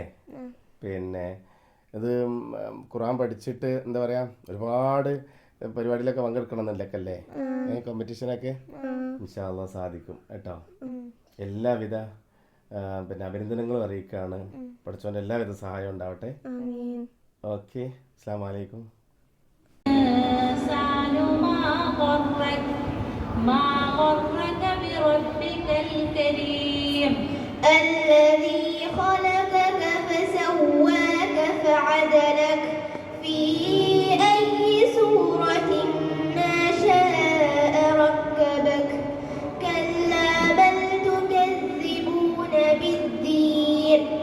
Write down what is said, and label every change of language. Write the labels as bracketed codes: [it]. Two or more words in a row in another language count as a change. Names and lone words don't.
[ml] പിന്നെ ഇത് ഖുർആൻ പഠിച്ചിട്ട് എന്താ പറയുക, ഒരുപാട് പരിപാടിയിലൊക്കെ പങ്കെടുക്കണം എന്നല്ലേ അല്ലേ? കോമ്പറ്റീഷനൊക്കെ [ar] إن شاء الله [ml] സാധിക്കും കേട്ടോ. എല്ലാവിധ പിന്നെ അഭിനന്ദനങ്ങളും അറിയിക്കുകയാണ്. പഠിച്ചവൻ്റെ എല്ലാവിധ സഹായം ഉണ്ടാവട്ടെ. [ar] ഓക്കെ, السلام عليكم. ما غرك بربك الكريم الذي خلقك فسواك فعدلك في أي سورة ما شاء ركبك كلا بل تكذبون بالدين